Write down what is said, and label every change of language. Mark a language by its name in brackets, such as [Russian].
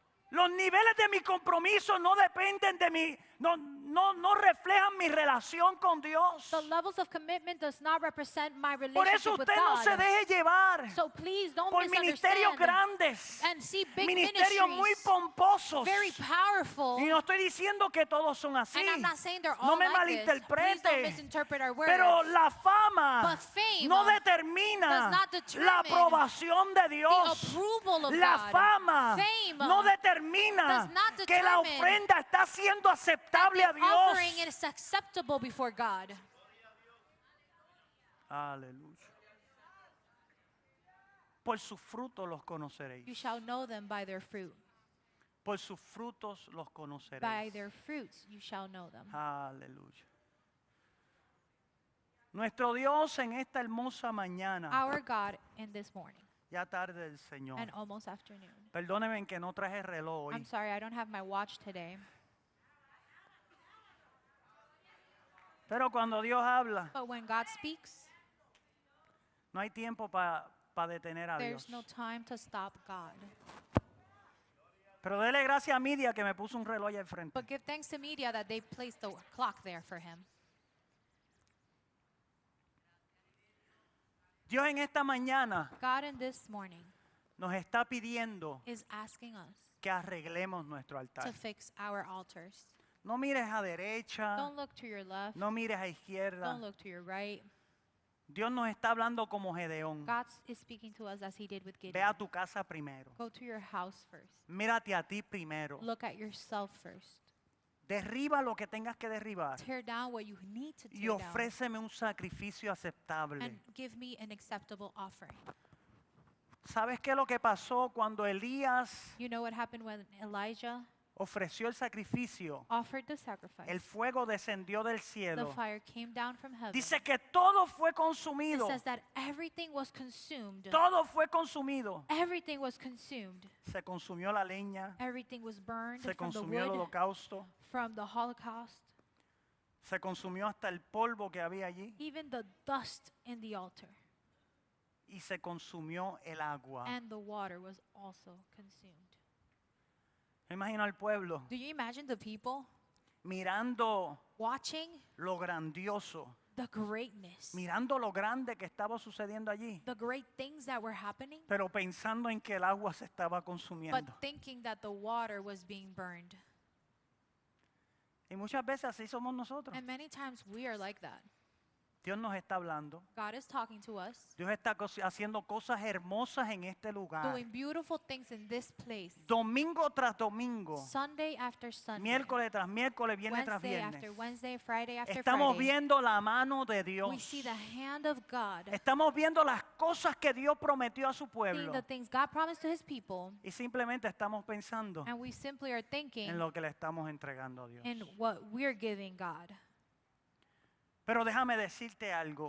[Spanish] Los niveles de mi compromiso no dependen de mi, no reflejan mi relación con Dios. [English] The levels of commitment does not represent my [Spanish] Por eso [English] relationship with [Spanish] usted no se [English] God. [Spanish] deje llevar [English] So please don't [Spanish] por ministerios [English] misunderstand [Spanish] grandes, [English] and see big [Spanish] ministerios muy [English] ministries, [Spanish] pomposos. [English] very powerful. [Spanish] Y no estoy diciendo que todos son así. [English] And I'm not saying they're all [Spanish] No me [English] like this. Please don't [Spanish] malinterprete. [English] misinterpret our words. [Spanish] Pero la fama [English] But fame [Spanish] no [English] does [Spanish] determina [English] not determine [Spanish] la aprobación de [English] the [Spanish] Dios. [English] approval of [Spanish] La [English] God. [Spanish] fama [English] Fame [Spanish] no determina [English] does not [Spanish] que la [English] determine [Spanish] ofrenda está siendo [English] that [Spanish] aceptable [English] the [Spanish] a Dios. [English] offering is acceptable before God. [Spanish] Aleluya. Por sus frutos los [English] You [Spanish] conoceréis. [English] shall know them by their fruit. [Spanish] Por sus frutos los [English] By [Spanish] conoceréis. [English] their fruits you shall know them. [Spanish] Aleluya. Nuestro Dios en esta hermosa mañana, [English] Our God in this morning [Spanish] ya tarde del Señor. [English] and almost afternoon. [Spanish] Perdónenme que no traje reloj hoy. [English] I'm sorry, I don't have my watch today. [Spanish] Pero cuando Dios habla, [English] But when God speaks, [Spanish] no hay tiempo para detener a Dios. [English] there's no time to stop God. [Spanish] Pero dele gracias a Midia que me puso un reloj ahí al frente. [English] But give thanks to media that they placed the clock there for him. [Spanish] Dios en esta mañana [English] God in this morning [Spanish] nos está pidiendo [English] is asking us [Spanish] que arreglemos nuestro altar. [English] to fix our altars. [Spanish] No mires a derecha, [English] Don't look to your left. [Spanish] no mires a [English] Don't [Spanish] izquierda. [English] look to your right. [Spanish] Dios nos está hablando como Gedeón. [English] God is speaking to us as he did with [Spanish] Ve a [English] Gideon. [Spanish] tu casa primero. [English] Go to your house first. [Spanish] Mírate a ti primero. [English] Look at yourself first. [Spanish] Derriba lo que tengas que derribar. [English] Tear down what you need to [Spanish] Y [English] tear down. [Spanish] ofréceme un sacrificio aceptable. [English] And give me an acceptable offering. [Spanish] ¿Sabes qué es lo que pasó cuando Elías [English] You know what happened when Elijah [Spanish] ofreció el sacrificio? [English] offered the sacrifice? [Spanish] El fuego descendió del [English] The [Spanish] cielo. [English] fire came down from heaven. [Spanish] Dice que todo fue [English] It [Spanish] consumido. [English] says that everything was consumed. [Spanish] Todo fue consumido. [English] Everything was consumed. [Spanish] Se consumió la leña. [English] Everything was burned [Spanish] Se [English] from the [Spanish] consumió el [English] wood, [Spanish] holocausto. [English] from the Holocaust, [Spanish] Se consumió hasta el polvo que había allí. [English] even the dust in the altar. [Spanish] Y se consumió el agua. [English] And the water was also consumed. [Spanish] Me imagino al pueblo [English] Do you imagine the people [Spanish] mirando [English] watching [Spanish] lo grandioso, [English] the greatness, [Spanish] mirando lo grande que estaba sucediendo allí, [English] the great things that were happening, [Spanish] pero pensando en que el agua se estaba [English] but [Spanish] consumiendo. [English] thinking that the water was being burned? [Spanish] Y muchas veces así somos nosotros. [English] And many times we are like that. [Spanish] Dios nos está hablando. [English] God is talking to us, [Spanish] Dios está haciendo cosas hermosas en este lugar. [English] doing beautiful things in this place, [Spanish] Domingo tras domingo, [English] Sunday after Sunday, [Spanish] miércoles tras miércoles, viernes tras [English] Wednesday [Spanish] viernes. [English] after Wednesday, Friday after [Spanish] Estamos [English] Friday. [Spanish] viendo la mano de [English] We [Spanish] Dios. [English] see the hand of God, [Spanish] Estamos viendo las cosas que Dios prometió a su [English] seeing [Spanish] pueblo. [English] the things God promised to his people, [Spanish] Y simplemente estamos pensando [English] and we simply are thinking [Spanish] en lo que le estamos entregando a Dios. [English] in what we're giving God. [Spanish] Pero déjame decirte algo.